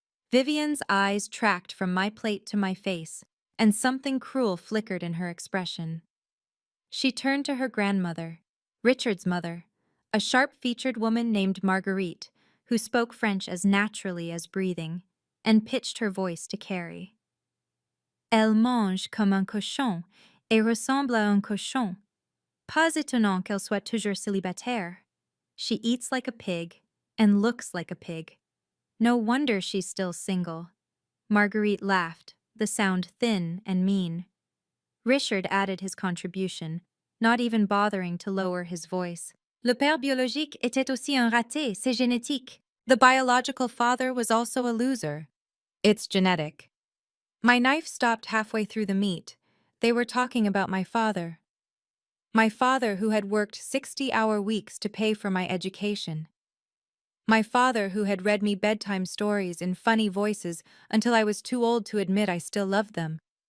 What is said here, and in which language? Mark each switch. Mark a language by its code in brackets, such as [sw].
[en] Vivienne's eyes tracked from my plate to my face, and something cruel flickered in her expression. She turned to her grandmother, Richard's mother, a sharp-featured woman named Marguerite, who spoke French as naturally as breathing, and pitched her voice to Carrie. [fr] Elle mange comme un cochon et ressemble à un cochon. Pas étonnant qu'elle soit toujours célibataire. [en] She eats like a pig and looks like a pig. No wonder she's still single. Marguerite laughed, the sound thin and mean. Richard added his contribution, not even bothering to lower his voice. [fr] Le père biologique était aussi un raté, c'est génétique. [en] The biological father was also a loser. It's genetic. My knife stopped halfway through the meat. They were talking about my father. My father who had worked 60-hour weeks to pay for my education. My father who had read me bedtime stories in funny voices until I was too old to admit I still loved them.